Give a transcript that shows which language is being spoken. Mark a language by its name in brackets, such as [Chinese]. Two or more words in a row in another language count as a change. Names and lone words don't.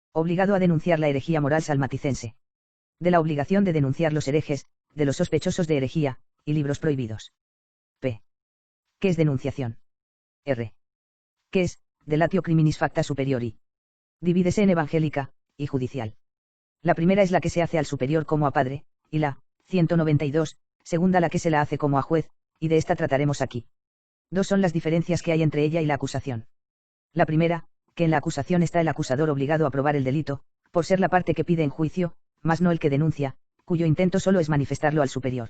[Spanish] Obligado a denunciar la herejía moral salmaticense. De la obligación de denunciar los herejes, de los sospechosos de herejía, y libros prohibidos. P. ¿Qué es denunciación? R. ¿Qué es [Latin] delatio criminis facta superiori? [Spanish] Divídese en evangélica y judicial. La primera es la que se hace al superior como a padre, y la 192, segunda la que se la hace como a juez, y de esta trataremos aquí. Dos son las diferencias que hay entre ella y la acusación. La primera, que en la acusación está el acusador obligado a probar el delito, por ser la parte que pide en juicio, mas no el que denuncia, cuyo intento solo es manifestarlo al superior.